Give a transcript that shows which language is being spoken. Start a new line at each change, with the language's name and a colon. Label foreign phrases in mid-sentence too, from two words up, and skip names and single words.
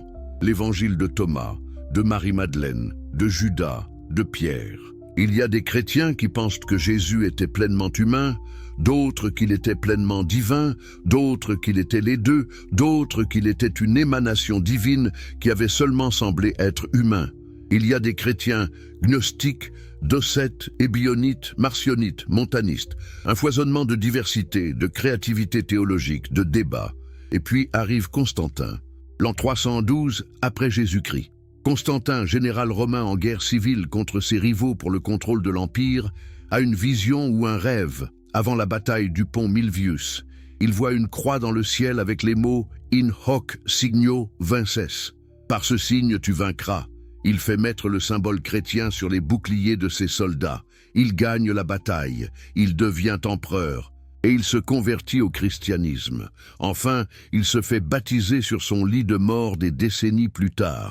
French: L'évangile de Thomas, de Marie-Madeleine, de Judas, de Pierre. Il y a des chrétiens qui pensent que Jésus était pleinement humain, d'autres qu'il était pleinement divin, d'autres qu'il était les deux, d'autres qu'il était une émanation divine qui avait seulement semblé être humain. Il y a des chrétiens gnostiques, docètes, ébionites, marcionites, montanistes, un foisonnement de diversité, de créativité théologique, de débats. Et puis arrive Constantin, l'an 312 après Jésus-Christ. Constantin, général romain en guerre civile contre ses rivaux pour le contrôle de l'Empire, a une vision ou un rêve avant la bataille du pont Milvius. Il voit une croix dans le ciel avec les mots «
Latin: In hoc signo vinces ».
French: Par ce signe tu vaincras. Il fait mettre le symbole chrétien sur les boucliers de ses soldats. Il gagne la bataille. Il devient empereur. Et il se convertit au christianisme. Enfin, il se fait baptiser sur son lit de mort des décennies plus tard.